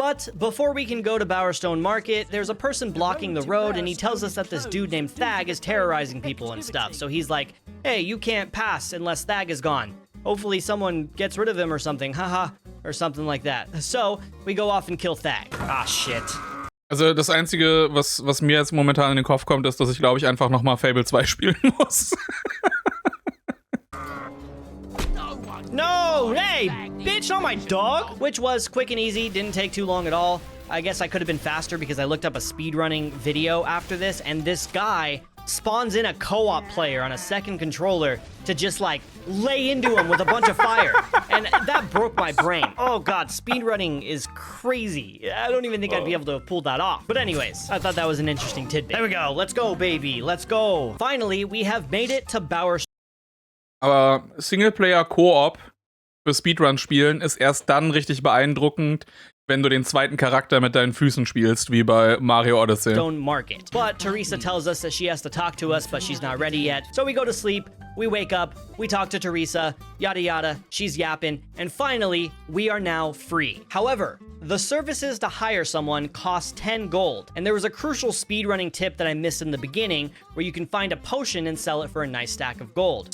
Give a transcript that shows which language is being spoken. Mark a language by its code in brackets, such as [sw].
[en] But before we can go to Bowerstone Market, there's a person blocking the road, and he tells us that this dude named Thag is terrorizing people and stuff. So he's like, hey, you can't pass unless Thag is gone. Hopefully someone gets rid of him or something, haha, or something like that. So we go off and kill Thag. Ah, shit. [de] Also das Einzige, was mir jetzt momentan in den Kopf kommt, ist, dass ich, glaube ich, einfach nochmal Fable 2 spielen muss. [en] No, hey, bitch, not my dog! Which was quick and easy, didn't take too long at all. I guess I could have been faster because I looked up a speedrunning video after this, and this guy spawns in a co-op player on a second controller to just like lay into him with a bunch of fire. And that broke my brain. Oh god, speedrunning is crazy. I don't even think I'd be able to have pulled that off. But anyways, I thought that was an interesting tidbit. There we go. Let's go, baby. Let's go. Finally, we have made it to Bowerstone. [de] Aber Singleplayer-Koop für Speedrun-Spielen ist erst dann richtig beeindruckend, wenn du den zweiten Charakter mit deinen Füßen spielst, wie bei Mario Odyssey. [en] Market. But Teresa tells us that she has to talk to us, but she's not ready yet. So we go to sleep, we wake up, we talk to Teresa, yada yada, she's yapping, and finally, we are now free. However, the services to hire someone cost 10 gold, and there was a crucial speedrunning tip that I missed in the beginning, where you can find a potion and sell it for a nice stack of gold.